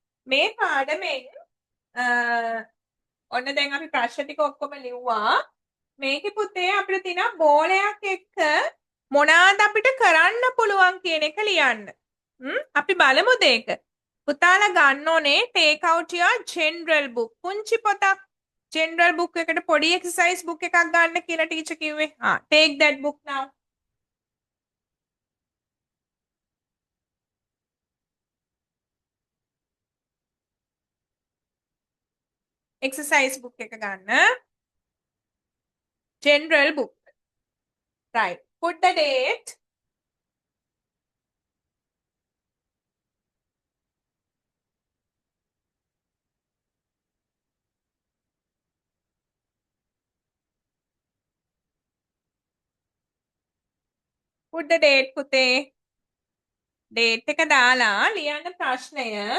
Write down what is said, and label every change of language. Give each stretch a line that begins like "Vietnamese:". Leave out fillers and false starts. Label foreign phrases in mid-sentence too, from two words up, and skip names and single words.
Sinhala: මේ පාඩමෙන් ඔන්න දැන් අපි ප්‍රශ්න ටික ඔක්කොම ලිව්වා. මේකේ පුතේ අපිට තියෙනවා බෝලයක් එක්ක මොනවාද අපිට කරන්න පුළුවන් කියන එක ලියන්න. අපි බලමුද ඒක? පුතාලා ගන්න ඕනේ
English: take out your general book.
Sinhala: පුංචි පොතක්
English: general book
Sinhala: එකට පොඩි
English: exercise book
Sinhala: එකක් ගන්න කියලා ටීචර් කිව්වේ.
English: Take that book now. exercise book
Sinhala: එක ගන්න.
English: general book. Right. Put the date. Put the date
Sinhala: පුතේ. date එක දාලා ලියන්න ප්‍රශ්නය.